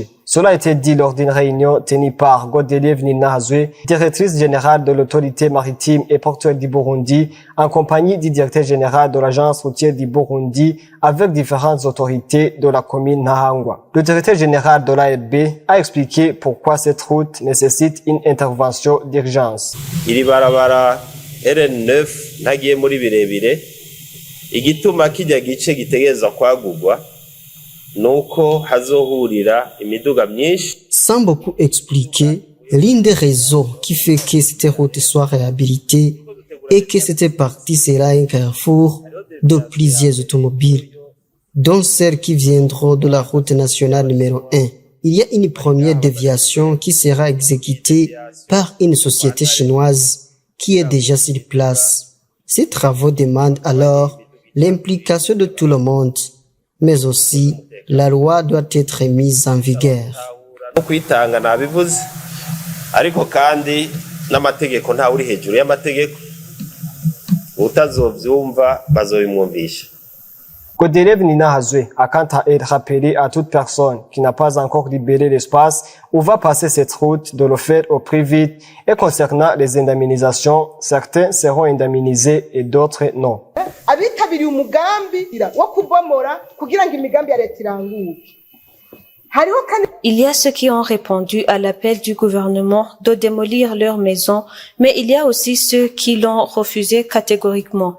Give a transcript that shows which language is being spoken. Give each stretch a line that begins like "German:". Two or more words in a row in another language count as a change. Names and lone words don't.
French: Cela a été dit lors d'une réunion tenue par Godelieve Ninahazwe, directrice générale de l'autorité maritime et portuaire du Burundi, en compagnie du directeur général de l'agence routière du Burundi, avec différentes autorités de la commune Nahangwa. Le directeur général de l'ARB a expliqué pourquoi cette route nécessite une intervention d'urgence.
Rundi: RN9 ntagiye muri birebire igituma kijya gice gitegereza kwagurwa nuko hazohurira imiduga myinshi.
French: Sans beaucoup expliquer, l'une des raisons qui fait que cette route soit réhabilitée est que cette partie sera un carrefour de plusieurs automobiles, dont celles qui viendront de la route nationale numéro 1. Il y a une première déviation qui sera exécutée par une société chinoise qui est déjà sur place. Ces travaux demandent alors l'implication de tout le monde, mais aussi la loi doit être mise en vigueur.
Rundi: Kwitanga nabivuze ariko kandi n'amategeko nta uri hejuru y'amategeko utazovyumva bazobimwumvisha.
French: Godelieve Ninahazwe a quant à elle rappelé à toute personne qui n'a pas encore libéré l'espace où va passer cette route de le faire au plus vite. Et concernant les indemnisations, certains seront indemnisés et d'autres non. Il y a ceux qui ont répondu à l'appel du gouvernement de démolir leurs maisons, mais il y a aussi ceux qui l'ont refusé catégoriquement.